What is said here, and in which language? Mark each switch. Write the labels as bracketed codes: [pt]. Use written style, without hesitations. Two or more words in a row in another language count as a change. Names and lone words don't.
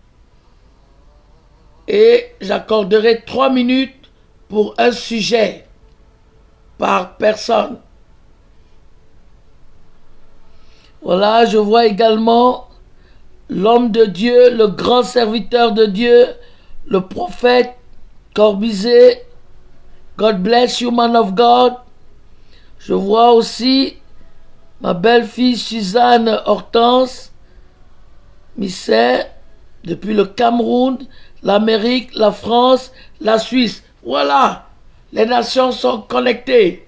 [fr] Et j'accorderai 3 minutes pour un sujet par personne. Voilà, je vois également l'homme de Dieu, le grand serviteur de Dieu, le prophète Corbizet. [en] God bless you, man of God. [fr] Je vois aussi ma belle-fille Suzanne Hortense Misset, depuis le Cameroun, l'Amérique, la France, la Suisse. Voilà, les nations sont connectées.